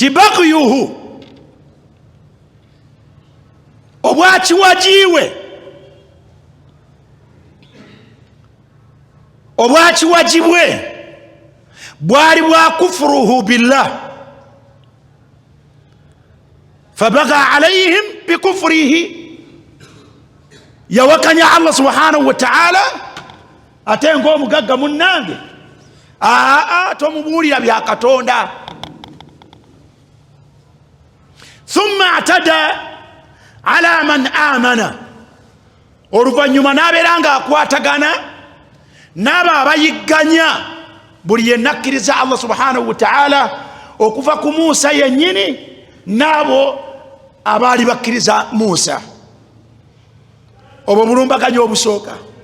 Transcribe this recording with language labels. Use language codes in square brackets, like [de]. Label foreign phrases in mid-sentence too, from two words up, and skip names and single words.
[lg] tibagyuhu obwakiwajiwe obwakiwajibwe bwali bwa [ar] كفره بالله فبغى عليهم بكفره [lg] yawakanya Allah [ar] سبحانه وتعالى [lg] ate ng'omugagga munnange tomubuulira bya Katonda. [ar] ثم اعتدى على من آمن, [lg] oluvannyuma n'abeera nga akwatagana n'abo abayigganya buli yenna akkiriza Allah [ar] سبحانه وتعالى [lg] okuva ku Musa yennyini n'abo abaali bakkiriza Musa. Obwo bulumbaganyo obusooka.